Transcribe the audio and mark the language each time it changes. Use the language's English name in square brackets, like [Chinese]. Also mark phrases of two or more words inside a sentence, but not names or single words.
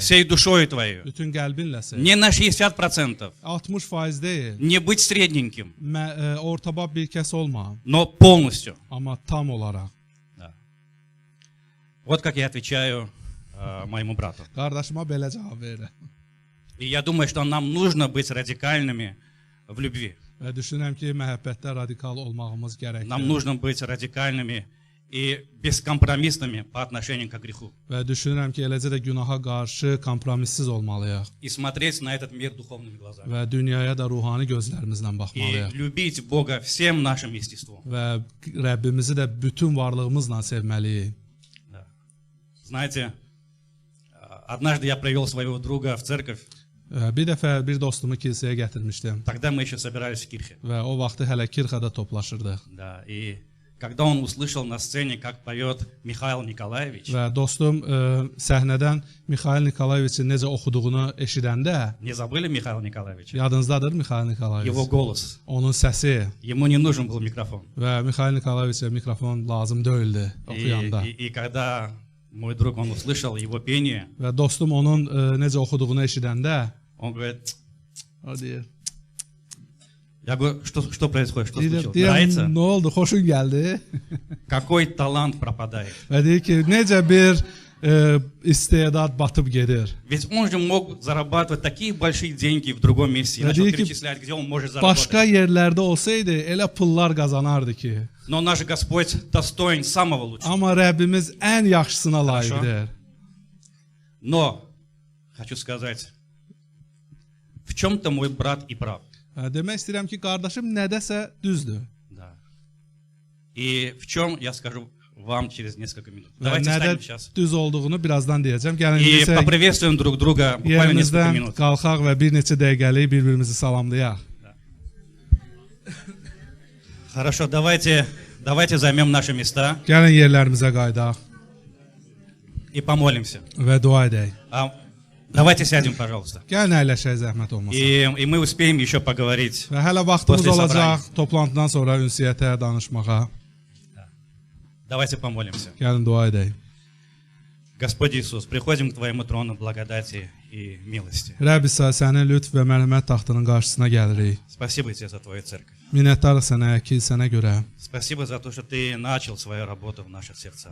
[Russian] всей душой твоей. [Azerbaijani] bütün qəlbinlə sev. [Russian] Не на 60%, [Azerbaijani] 60% deyil, [Russian] не быть sредненьким, [Azerbaijani] ortabab bir kəs olma, [Russian] но полностью. [Azerbaijani] amma tam olaraq. [Russian] Да. Вот как я отвечаю моему брату. [Azerbaijani] Qardaşıma belə cavab verirəm. [Russian] И я думаю, что нам нужно быть радикальными в любви. [Azerbaijani] Və düşünürəm ki, məhəbbətdə radikal olmağımız [Russian] Нам [Azerbaijani] gərəkdir. [Russian] нужно быть радикальными и бескомпромиссными по отношению к греху. [Azerbaijani] Və düşünürəm ki, eləcə də günaha qarşı kompromissiz olmalıyıq. [Russian] И смотреть на этот мир духовными глазами. [Azerbaijani] Və dünyaya da ruhani gözlərimizlə [Russian] И [Azerbaijani] baxmalıyıq. [Russian] любить Бога всем нашим естеством. [Azerbaijani] Və Rəbbimizi də bütün varlığımızla sevməliyik. [Russian] Да. Знаете, однажды я привел своего друга в церковь. [Azerbaijani] Bir dəfə bir dostumu kilsəyə gətirmişdim [Russian] Тогда мы еще собирались в Кирхе. [Azerbaijani] və o vaxtı hələ Kirxada toplaşırdıq. [Russian] Да, и когда он услышал на сцене, как поет Михаил Николаевич, [Azerbaijani] Və dostum səhnədən Mixail Nikolayeviçin necə oxuduğunu eşidəndə, [Russian] не забыли Михаила Николаевича? [Azerbaijani] yadınızdadır Mixail Nikolayeviç? [Russian] Его голос. [Azerbaijani] Onun səsi [Russian] Ему не нужен был микрофон. [Azerbaijani] və Mixail Nikolayeviçə mikrofon lazım deyildi oxuyanda. [Russian] И когда мой друг, он услышал его pение, [Azerbaijani] Və dostum onun necə oxuduğunu eşidəndə, [Russian] он говорит, [Azerbaijani] o deyir, [Russian] я говорю, что происходит, что случилось? [Azerbaijani] deyir, [Russian] Нравится? [Azerbaijani] nə oldu, xoşun gəldi? [Russian] Какой талант пропадает? [Azerbaijani] Və deyir ki, necə bir istedad batıb gedir. [Russian] Ведь он же мог зарабатывать такие большие деньги в другом месте. И Да, начал деньги перечислять, где он может заработать. [Azerbaijani] Başqa yerlərdə olsaydı elə pullar qazanardı ki. [Russian] Но наш Господь достоин самого лучшего. [Azerbaijani] Amma Rəbbimiz ən yaxşısına layiqdir. [Russian] Но, хочу сказать, в чем-то мой брат и прав. [Azerbaijani] Demək istəyirəm ki, qardaşım nədəsə düzdür. [Russian] Да. И в чем, я skажу вам через несколько минут. [Azerbaijani] Və [Russian] Давайте [Azerbaijani] nədə [Russian] встанем сейчас. [Azerbaijani] düz olduğunu birazdan deyəcəm. Gəlin [Russian] И [Azerbaijani] isə [Russian] поприветствуем друг друга буквально несколько [Azerbaijani] yerimizdən [Russian] минут. [Azerbaijani] qalxaq və bir neçə dəqiqəlik bir-birimizi salamlayaq. [Russian] Хорошо, давайте займем наши места [Azerbaijani] Gəlin yerlərimizə qaydaq [Russian] и помолимся. [Azerbaijani] və dua edək. [Russian] Давайте сядем, пожалуйста. [Azerbaijani] Gəlin əyləşək, zəhmət olmasa. [Russian] И мы успеем еще поговорить. [Azerbaijani] Və hələ vaxtımız [Russian] После [Azerbaijani] olacaq toplantıdan sonra ünsiyyətə, danışmağa. [Russian] Давайте помолимся. [Azerbaijani] Gəlin dua edək. [Russian] Господь Иисус, приходим к Твоему трону благодати и милости. [Azerbaijani] Rəbb İsa, sənin lütf və mərhəmət taxtının qarşısına gəlirik. [Russian] Спасибо Тебе за Твою церковь. [Azerbaijani] Minnətdarıq sənə, kilsənə görə. [Russian] Спасибо за то, что Ты начал свою работу в наших сердцах.